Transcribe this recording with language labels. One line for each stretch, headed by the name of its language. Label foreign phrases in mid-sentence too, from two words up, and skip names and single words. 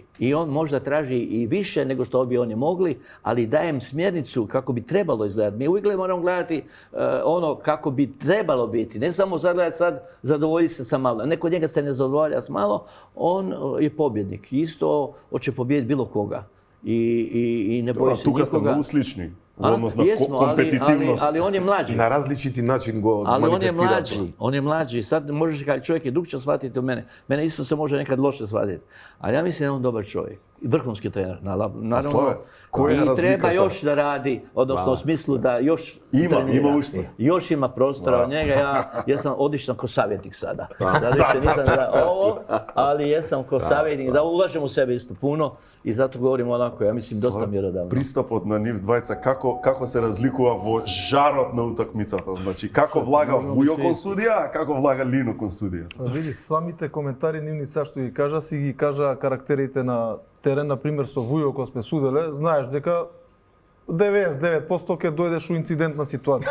Croatian: I on možda traži i više nego što bi oni mogli, ali dajem smjernicu kako bi trebalo izgledati. Mi uvijek moramo gledati ono kako bi trebalo biti. Ne samo zagledati sad, zadovolji se sa malo. Neko od njega se ne zadovolja s malo, on je pobjednik. Isto hoće pobijediti bilo koga. I ne boji se nikoga.
Macedonian: Тука сте многу слични.
Croatian: Odnosno kompetitivnost. Ali on je mlađi. Na različiti način go manifestira. Ali on je mlađi. Sad možeš kada čovjek je drugčije shvatiti od mene. Mene isto se može nekad loše shvatiti. Ali ja mislim da je on dobar čovjek. Vrhunski trener. Naravno. I treba još da radi, odnosno u smislu da još ima ušte. Još ima prostora od njega. Ja sam odličan ko savjetnik sada. Nisam da ovo, ali jesam ko savjetnik. Da ulažem u sebe isto puno i zato govorim onako, ja mislim, dosta mjerodavno.
Macedonian: Пристапот на нив двајца, како се разликува во жарот на утакмицата? Значи, како влага Вујо кон судија, а како влага Лино кон судија? Види, самите коментари нивни са што ги кажа, си ги кажа карактерите на терен, например со Вујо кога сме суделе, знаеш дека 99% ќе дојдеш у инцидентна ситуација.